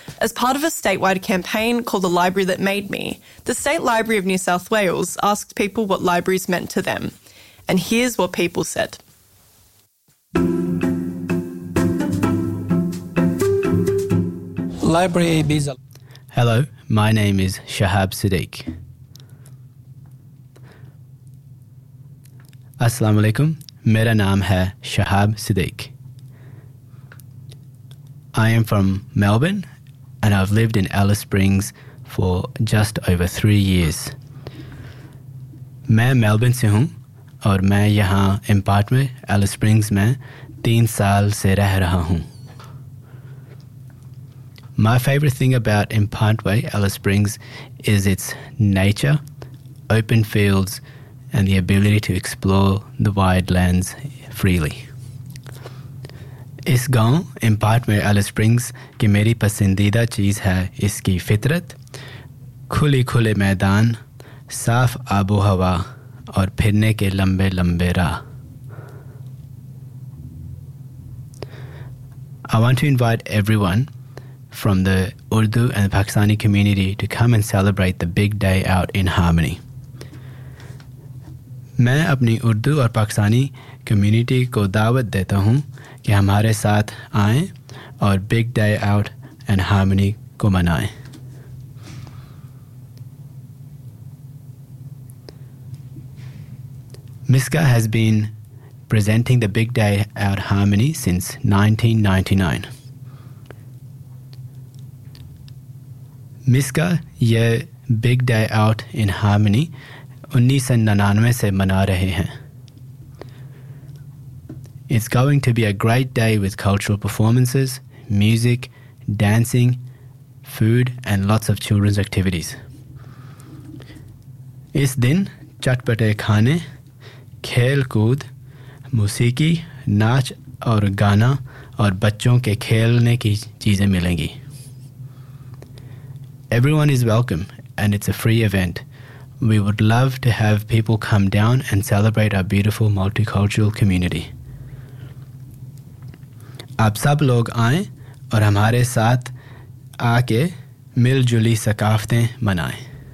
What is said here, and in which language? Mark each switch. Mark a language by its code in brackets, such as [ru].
[en] As part of a statewide campaign called The Library That Made Me, the State Library of New South Wales asked people what libraries meant to them. And here's what people said. Library Biza. Hello, my name is Shahab Siddiq. [ur] السلام علیکم. میرا نام ہے شہاب صدیق. [en] I am from Melbourne and I've lived in Alice Springs for just over 3 years. [ur] میں Melbourne سے ہوں اور میں یہاں اپارٹمنٹ ایلس اسپرنگس میں 3 سال سے رہ رہا ہوں. [en] My favorite thing about Impantway, Alice Springs, is its nature, open fields, and the ability to explore the wide lands freely. [ur] اس گاؤں، امپانٹوے، ایلس اسپرنگس، کی میری پسندیدہ چیز ہے اسکی فطرت، کھلی کھلی میدان، صاف آب و ہوا، اور پھرنے کے لمبے لمبے راہ. [en] I want to invite everyone from the Urdu and the Pakistani community to come and celebrate the big day out in harmony. [ur] میں اپنی اردو اور پاکستانی community کو دعوت دیتا ہوں کہ ہمارے ساتھ آئے اور [en] big day out and harmony [ur] کو منائے. [en] MISCA has been presenting the big day out harmony since 1999. [ur] MISCA یہ Big Day Out in Harmony 1999 سے منا رہے ہیں. [en] It's going to be a great day with cultural performances, music, dancing, food and lots of children's activities. [ur] اس دن چٹپٹے کھانے، کھیل کود، موسیقی، ناچ اور گانا اور بچوں کے کھیلنے کی چیزیں ملیں گی. [en] Everyone is welcome, and it's a free event. We would love to have people come down and celebrate our beautiful multicultural community. [ur] آپ سب لوگ آئیں اور ہمارے ساتھ آکے مل جلی ثقافتیں منائیں.